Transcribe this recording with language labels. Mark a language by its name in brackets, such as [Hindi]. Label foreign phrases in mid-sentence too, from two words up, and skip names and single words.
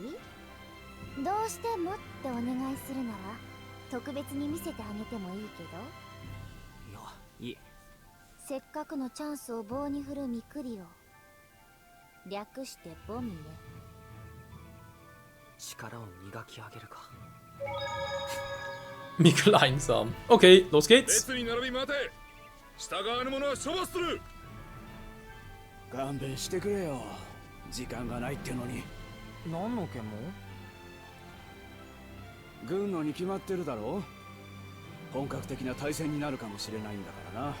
[Japanese] どうしてもってお願いするなら特別に見せてあげてもいいけど。いや、いい。せっかくのチャンスを棒に振るミクリを略してボミね。力を磨き上げるか。 [German] Mikkel einsam. Okay, los geht's. [Japanese] 従わぬ者は処罰する。勘弁してくれよ。時間がないってのに。何の件も？軍のに決まってるだろう。本格的な対戦になるかもしれないんだからな。